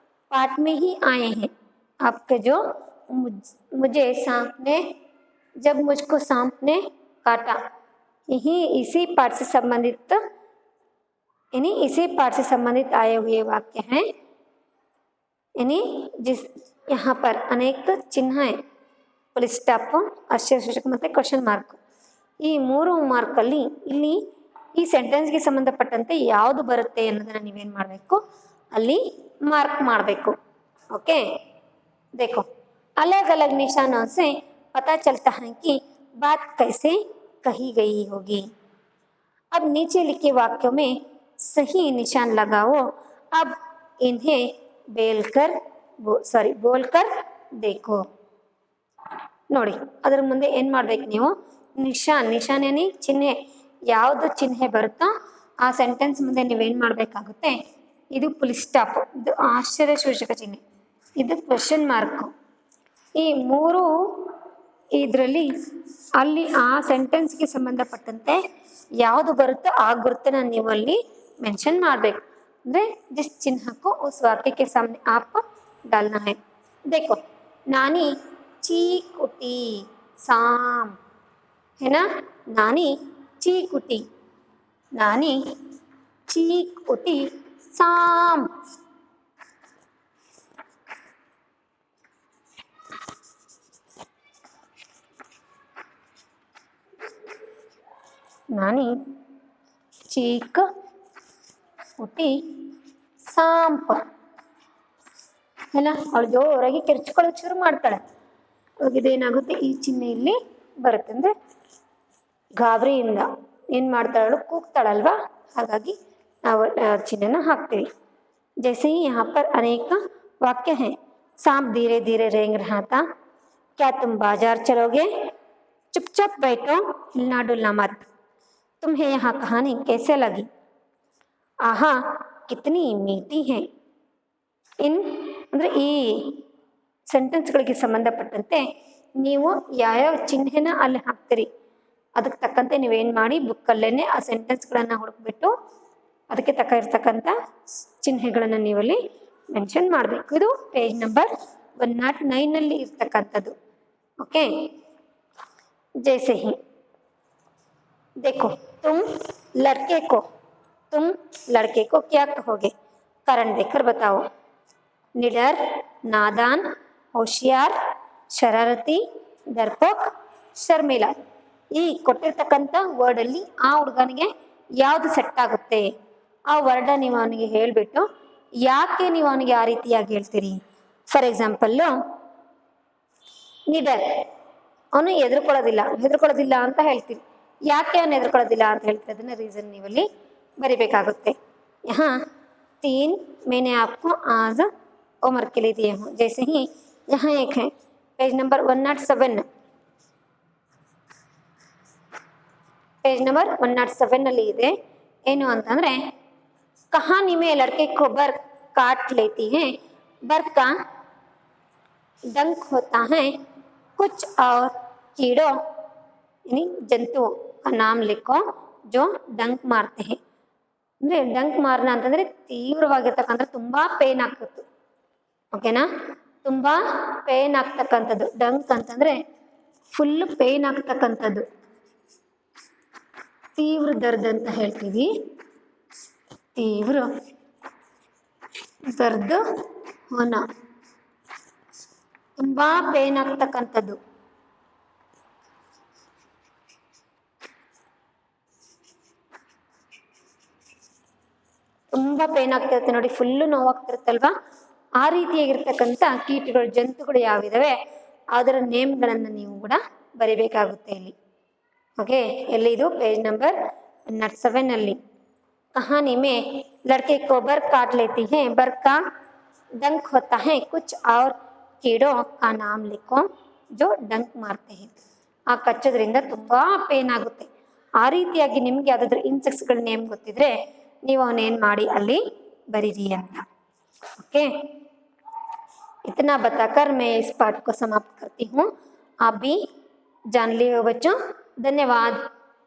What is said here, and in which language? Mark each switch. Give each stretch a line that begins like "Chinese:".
Hindi: Part में ही आए हैं आपके, जो मुझे सांप ने, जब मुझको सांप ने काटा, यही इसी पाठ से संबंधित, यानी इसी पाठ से संबंधित आए हुए वाक्य हैं। यानी जिस यहाँ पर अनेक चिन्ह है,
Kannada: ಫುಲ್ ಸ್ಟಾಪ್, ಆಶ್ಚರ್ಯಸೂಚಕ ಮತ್ತು ಕ್ವಶನ್ ಮಾರ್ಕ್, ಈ 3 ಮಾರ್ಕಲ್ಲಿ ಇಲ್ಲಿ ಈ ಸೆಂಟೆನ್ಸ್ಗೆ ಸಂಬಂಧಪಟ್ಟಂತೆ ಯಾವುದು ಬರುತ್ತೆ ಅನ್ನೋದನ್ನು ನೀವೇನು ಮಾಡಬೇಕು, ಅಲ್ಲಿ ಮಾರ್ಕ್ ಮಾಡಬೇಕು।
Hindi: ओके, देखो अलग अलग निशानों से पता चलता है कि बात कैसे कही गई होगी। अब नीचे लिखे वाक्यों में सही निशान लगाओ। अब इन्हें बोलकर देखो।
Kannada: ನೋಡಿ, ಅದರ ಮುಂದೆ ಏನು ಮಾಡ್ಬೇಕು ನೀವು, ನಿಶಾನ್ ಏನಿ ಚಿಹ್ನೆ, ಯಾವುದು ಚಿಹ್ನೆ ಬರುತ್ತೋ ಆ ಸೆಂಟೆನ್ಸ್ ಮುಂದೆ ನೀವೇನು ಮಾಡಬೇಕಾಗುತ್ತೆ, ಇದು ಫುಲ್ ಸ್ಟಾಪ್, ಇದು ಆಶ್ಚರ್ಯ ಸೂಚಕ ಚಿಹ್ನೆ, ಇದು ಕ್ವೆಶ್ಚನ್ ಮಾರ್ಕ್, ಈ 3 ಇದರಲ್ಲಿ ಅಲ್ಲಿ ಆ ಸೆಂಟೆನ್ಸ್ಗೆ ಸಂಬಂಧಪಟ್ಟಂತೆ ಯಾವುದು ಬರುತ್ತೋ ಆ ಗುರುತನ್ನ ನೀವು ಅಲ್ಲಿ ಮೆನ್ಷನ್ ಮಾಡಬೇಕು।
Hindi: ಅಂದರೆ जिस चिन्ह को उस वाक्य के सामने आप डालना है। देखो, नानी चीकुटी सांप, है ना, नानी चीकुटी, नानी चीकुटी सांप। नानी चीक उठी सांप, है ना,
Kannada: ಅವಳು ಜೋರಾಗಿ ಕಿರ್ಚ್ಕೊಳ್ಳೋಕೆ ಶುರು ಮಾಡ್ತಾಳೆ, ಅವಾಗ ಇದೇನಾಗುತ್ತೆ, ಈ ಚಿಹ್ನೆ ಇಲ್ಲಿ ಬರುತ್ತೆ, ಅಂದರೆ ಗಾಬರಿಯಿಂದ ಏನು ಮಾಡ್ತಾಳು, ಕೂಗ್ತಾಳಲ್ವಾ, ಹಾಗಾಗಿ ನಾವು ಚಿಹ್ನೆನ ಹಾಕ್ತೀವಿ।
Hindi: जैसे ही यहाँ पर अनेक वाक्य हैं। सांप धीरे धीरे रेंग रहा था, क्या तुम बाजार चलोगे, चुपचाप बैठो, हिलना डुलना मत, तुम्हें यहाँ कहानी कैसे लगी, आहा कितनी मीठी है।
Kannada: इन ಅಂದರೆ ಈ ಸೆಂಟೆನ್ಸ್ಗಳಿಗೆ ಸಂಬಂಧಪಟ್ಟಂತೆ ನೀವು ಯಾವ್ಯಾವ ಚಿಹ್ನೆನ ಅಲ್ಲಿ ಹಾಕ್ತೀರಿ ಅದಕ್ಕೆ ತಕ್ಕಂತೆ ನೀವೇನು ಮಾಡಿ, ಬುಕ್ಕಲ್ಲೇ ಆ ಸೆಂಟೆನ್ಸ್ಗಳನ್ನು ಹುಡುಕ್ಬಿಟ್ಟು ಅದಕ್ಕೆ ತಕ್ಕ ಇರ್ತಕ್ಕಂಥ ಚಿಹ್ನೆಗಳನ್ನು ನೀವಲ್ಲಿ ಮೆನ್ಷನ್ ಮಾಡಬೇಕು। ಇದು ಪೇಜ್ ನಂಬರ್ 109ನಲ್ಲಿ ಇರ್ತಕ್ಕಂಥದ್ದು।
Hindi: ओके, जैसे ही देखो, तुम लड़के को क्या कहोगे, कारण देकर बताओ। निडर, नादान, होशियार, शरारती, डरपोक, शर्मिला।
Kannada: ಈ ಕೊಟ್ಟಿರ್ತಕ್ಕಂಥ ವರ್ಡಲ್ಲಿ ಆ ಹುಡುಗನಿಗೆ ಯಾವುದು ಸೆಟ್ ಆಗುತ್ತೆ ಆ ವರ್ಡ ನೀವು ಅವನಿಗೆ ಹೇಳಿಬಿಟ್ಟು ಯಾಕೆ ನೀವು ಅವನಿಗೆ ಆ ರೀತಿಯಾಗಿ ಹೇಳ್ತೀರಿ। ಫಾರ್ ಎಕ್ಸಾಂಪಲ್ಲು, ನಿಡರ್, ಅವನು ಹೆದರ್ಕೊಳ್ಳೋದಿಲ್ಲ ಅಂತ ಹೇಳ್ತೀರಿ, ಯಾಕೆ ಅವನು ಹೆದರ್ಕೊಳ್ಳೋದಿಲ್ಲ ಅಂತ ಹೇಳ್ತೀರಿ, ಅದನ್ನ ರೀಸನ್ ನೀವಲ್ಲಿ ಬರಿಬೇಕಾಗುತ್ತೆ।
Hindi: यहाँ 3 मैंने आपको आज होमवर्क के लिए दिए हूँ। जैसे ही यहाँ एक है पेज नंबर 107, पेज नंबर 107
Kannada: ನಲ್ಲಿ ಇದೆ ಏನು ಅಂತಂದ್ರೆ,
Hindi: कहानी में लड़के को बर काट लेती है, बर का डंक होता है, कुछ और कीड़ों यानी जंतुओं का नाम लिखो जो डंक मारते हैं।
Kannada: ಅಂದರೆ ಡಂಕ್ ಮಾರನ ಅಂತಂದರೆ ತೀವ್ರವಾಗಿರ್ತಕ್ಕಂಥ ತುಂಬ ಪೇನ್ ಆಗ್ತಿತ್ತು, ಓಕೆನಾ, ತುಂಬ ಪೇನ್ ಆಗ್ತಕ್ಕಂಥದ್ದು, ಡಂಕ್ ಅಂತಂದರೆ ಫುಲ್ಲು ಪೇನ್ ಆಗ್ತಕ್ಕಂಥದ್ದು, ತೀವ್ರ ದರ್ದ್ ಅಂತ ಹೇಳ್ತೀವಿ,
Hindi: ತೀವ್ರ ದರ್ದ್ ಹೋನ,
Kannada: ತುಂಬ ಪೇನ್ ಆಗ್ತಕ್ಕಂಥದ್ದು। ತುಂಬ ಪೇನ್ ಆಗ್ತಿರುತ್ತೆ ನೋಡಿ, ಫುಲ್ಲು ನೋವಾಗ್ತಿರುತ್ತಲ್ವಾ, ಆ ರೀತಿಯಾಗಿರ್ತಕ್ಕಂಥ ಕೀಟಗಳು, ಜಂತುಗಳು ಯಾವಿದಾವೆ ಅದರ ನೇಮ್ಗಳನ್ನು ನೀವು ಕೂಡ ಬರಿಬೇಕಾಗುತ್ತೆ ಇಲ್ಲಿ। ಓಕೆ, ಎಲ್ಲಿ ಇದು ಪೇಜ್ ನಂಬರ್ 107 ಅಲ್ಲಿ।
Hindi: कहानी में लड़के को बर काट लेती है, बर का डंक होता है, कुछ और कीड़ों का नाम लिखो जो डंक मारते हैं।
Kannada: ಆ ಕಚ್ಚೋದ್ರಿಂದ ತುಂಬ ಪೇನ್ ಆಗುತ್ತೆ, ಆ ರೀತಿಯಾಗಿ ನಿಮ್ಗೆ ಯಾವುದಾದ್ರೂ ಇನ್ಸೆಕ್ಟ್ಸ್ಗಳ ನೇಮ್ ಗೊತ್ತಿದ್ರೆ ನೀವು ಅವನೇನು ಮಾಡಿ ಅಲ್ಲಿ बरीरी ಅಂತ।
Hindi: ओके, इतना बताकर मैं इस पाठ को समाप्त करती हूँ। आप भी जान लिए हो बच्चों, धन्यवाद।